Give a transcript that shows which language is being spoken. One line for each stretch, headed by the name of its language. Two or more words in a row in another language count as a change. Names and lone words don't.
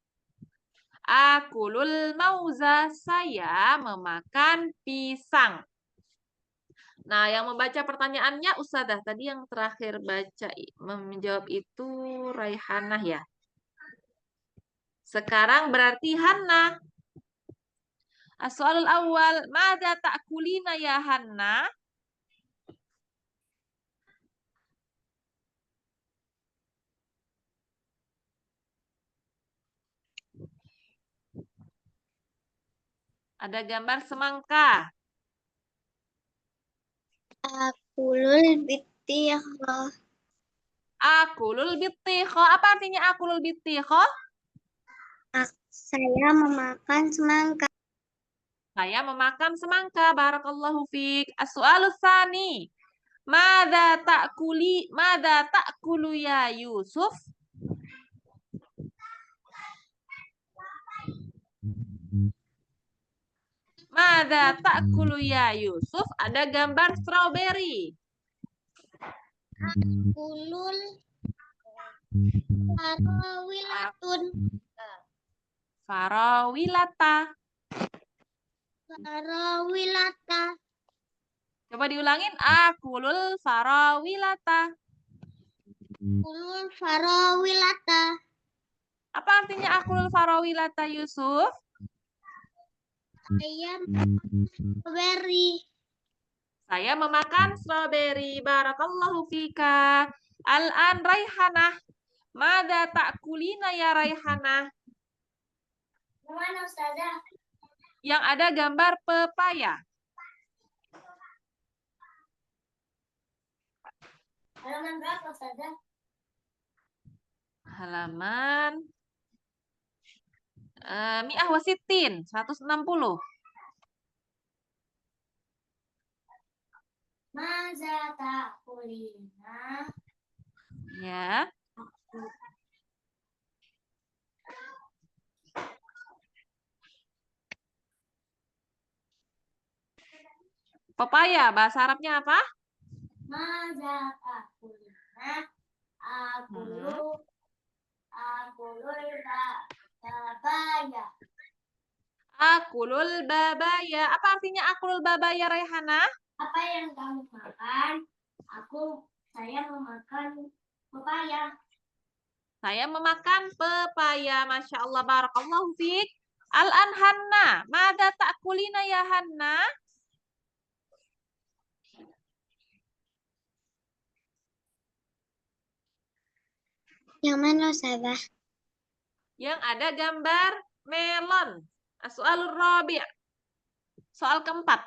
Arabic: آكل الموز,
Indonesian: saya memakan pisang. Nah, yang membaca pertanyaannya Ustazah. Tadi yang terakhir menjawab itu Raihanah ya. Sekarang berarti Hanna.
Arabic: السؤال الأول، ماذا تأكلين يا Hanna?
Indonesian: Ada gambar semangka.
Arabic: آكل البطيخ. آكل البطيخ.
Indonesian: Apa artinya
Arabic: آكل البطيخ?
Indonesian: Saya memakan semangka. Saya memakan semangka.
Arabic: بارك الله فيك. السؤال الثاني. ماذا تأكل يا Yusuf? ماذا تأكل يا Yusuf?
Indonesian: Ada gambar strawberry.
Arabic: آكل الفراولة. Farawilata. Farawilata.
Indonesian: Coba diulangin.
Arabic: آكل الفراولة. آكل الفراولة.
Indonesian: Apa artinya
Arabic: آكل الفراولة
Indonesian: Yusuf? Saya memakan strawberry. Saya memakan strawberry.
Arabic: بارك الله فيك. الآن Raihanah. ماذا تأكلين يا Raihanah?
Indonesian: Mana Ustazah? Yang ada gambar pepaya. Halaman berapa Ustazah? Halaman
Arabic: مئة وستين,
Indonesian: 160.
Arabic: ماذا تأكلين.
Indonesian: Ya. Pepaya, bahasa Arabnya apa?
Arabic: ماذا تأكلين. آكل البابايا. آكل البابايا.
Indonesian: Apa artinya
Arabic: آكل البابايا
Indonesian: Raihanah? Apa yang kamu makan? Saya memakan pepaya. Saya memakan pepaya.
Arabic: ما شاء الله, بارك الله فيك. الآن Hanna. ماذا تأكلين يا Hanna?
Indonesian: Yang mana Ustazah? Yang ada gambar melon.
Arabic: السؤال الرابع'.
Indonesian: Soal keempat.